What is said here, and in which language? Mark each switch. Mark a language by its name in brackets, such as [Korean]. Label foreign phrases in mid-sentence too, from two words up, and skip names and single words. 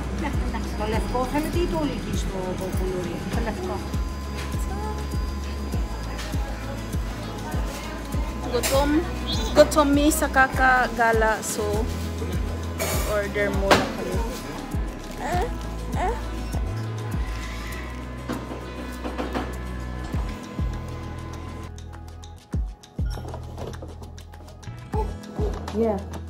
[Greek] Το λευκό θέλετε ή το ολικίστο κουλούρι? Το λευκό. [Filipino] Gutom mi sa kakagala, so order muna kami. [English] Yeah.